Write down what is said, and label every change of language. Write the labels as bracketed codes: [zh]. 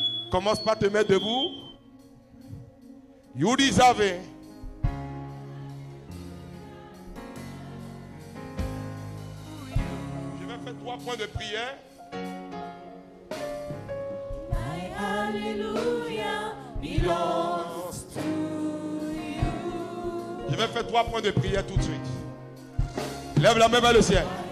[fr] Commence par te mettre debout. [en] You deserve it. [fr] Je vais faire 3 points de prière. [en] My hallelujah belongs to you. [fr] Je vais faire 3 points de prière tout de suite. Lève la main vers le ciel.